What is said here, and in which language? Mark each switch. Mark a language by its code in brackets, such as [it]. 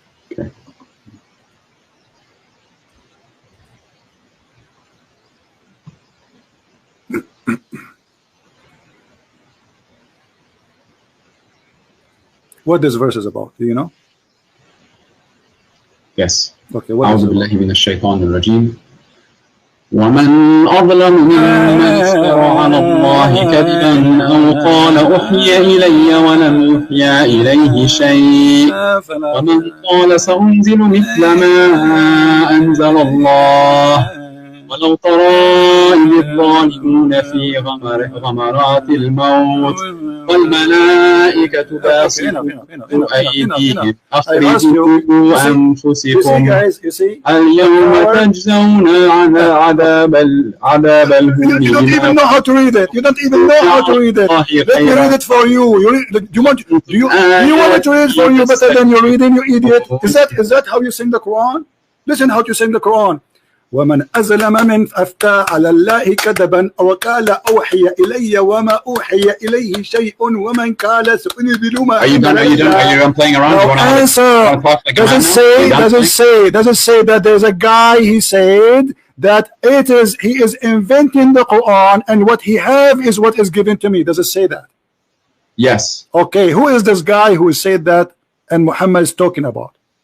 [en] Okay. What this verse is about, do you know? Yes. Okay, what [ar] أعوذ بالله من الشيطان الرجيم ومن أظلم ممن افترى على الله كذبا أو قال أوحي إلي ولم يوحى إليه شيء ومن قال سأنزل مثل ما أنزل الله ولو ترى إذ الظالمون في غمرات الموت والملائكة باسطوا أيديهم أخرجوا أنفسكم اليوم تجزون عذاب الهون. [en] You don't even know how to read it. You don't even know how to read it. Let me read it for you. Do you want me to read it for you better than you're reading, you idiot? Is that how you sing the Quran? Listen how to sing the Quran. [ar] ومن أظلم من أفتى على الله كذبا أو قال أوحي إلي وما أوحي إليه شيء ومن قال سأنزل ما [en] Are you done playing around? No answer. Doesn't say that there's a guy, he said that he is inventing the Quran, and what he have is what is given to me. Does it say that? Yes. Okay, who is this guy who said that and Muhammad is talking about?